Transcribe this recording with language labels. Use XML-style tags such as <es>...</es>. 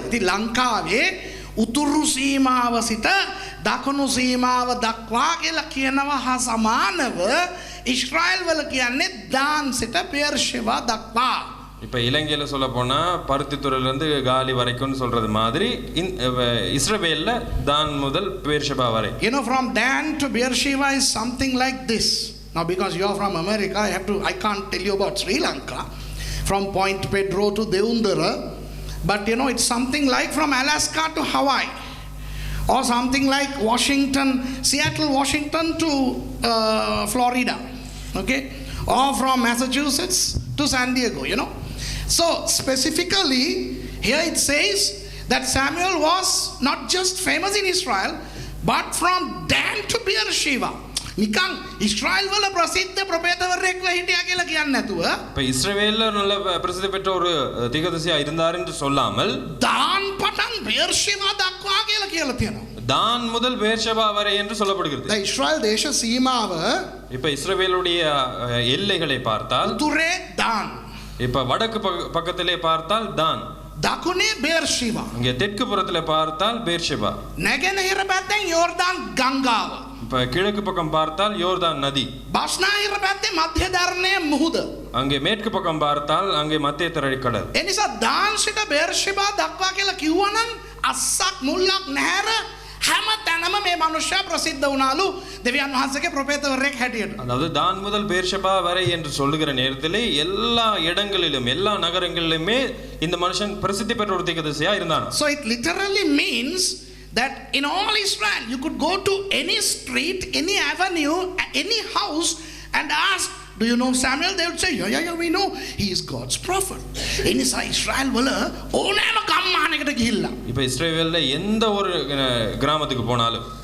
<si>ඉතින් ලංකාවේ උතුරු සීමාව සිට දකුණු සීමාව දක්වා කියලා කියනවා හා සමානව ඊශ්‍රායල් වල කියන්නේ දාන් සිට බේර්ෂෙබා දක්වා.</si> <ta>இப்ப இலங்கையில சொல்ல போனா பருத்தித்துறையில இருந்து காலி வரைக்கும் சொல்றது மாதிரி இஸ்ரவேல்ல தான் முதல் பேர்ஷெபா வரை.</ta> <en>You know, from Dan to Beersheba is something like this. Now because you are from America, I can't tell you about Sri Lanka from Point Pedro to Deundara, but you know it's something like from Alaska to Hawaii, or something like Seattle Washington to Florida, okay, or from Massachusetts to San Diego, you know. So specifically here it says that Samuel was not just famous in Israel but from Dan to Beersheba.</en> <si>නිකන් ඉස්රායල් වල ප්‍රසිද්ධ ප්‍රොපේතවරයෙක් හිටියා කියලා කියන්නේ නැතුව</si> <ta>இப்ப இஸ்ரவேல்ல நல்ல பிரசித்தி பெற்ற ஒரு தீர்க்கதரிசியா இருந்தார் என்று சொல்லாமல்</ta> <si>දාන් පටන් බේර්ෂෙබා දක්වා කියලා තියෙනවා.</si> <ta>தான் முதல் பேர்ஷெபா வரை என்று சொல்லப்படுகிறது.</ta> <si>දැන් ඉස්රායල් දේශ සීමාව</si> <ta>இப்ப இஸ்ரவேலுடைய எல்லைகளை பார்த்தால்</ta> <si>උතුරේ දාන්,</si> <ta>இப்ப வடக்கு பக்கத்திலே பார்த்தால் தான்,</ta> <si>දකුණේ බේර්ෂෙබා,</si> <ta>இங்கே தெற்கு புறத்திலே பார்த்தால் பேர்ஷெபா,</ta> <si>නැගෙනහිර පැත්තෙන් යෝර්දාන් ගංගාව,</si> <ta>இப்ப கிழக்கு பக்கம் பார்த்தால் யோர்தான் நதி,</ta> <si>බස්නාහිර පැත්තේ මධ්‍ය ධර්ණයේ මුහුද,</si> <ta>அங்கே மேற்கு பக்கம் பார்த்தால் அங்கே மத்திய தரைக்கடல்.</ta> <si>ඒ නිසා දාන් සිට බේර්ෂෙබා දක්වා කියලා කිව්වනම් අස්සක් මුල්ලක් නැහැර හැම තැනම මේ මනුෂ්‍යයා ප්‍රසිද්ධ වුණාලු දෙවියන් වහන්සේගේ ප්‍රොපේතවරයෙක් හැටියට.</si> <ta>அதாவது தான் முதல் பேர்ஷெபா வரை என்று சொல்லுகிற நேரத்திலே எல்லா இடங்களிலும் எல்லா நகரங்களிலுமே இந்த மனுஷன் பிரசித்தி பெற்ற ஒரு தீர்க்கதரிசியா இருந்தான்.</ta> <en>So it literally means that in all Israel you could go to any street, any avenue, any house and ask, do you know Samuel? They would say, yeah, we know he is God's prophet.</en> <si>එනිසා ඉස්රායල් වල ඕනෑම ගම්මානයකට ගිහිල්ලා</si> <ta>இப்ப இஸ்ரவேல்ல எந்த ஒரு கிராமத்துக்கு போனாலும்</ta>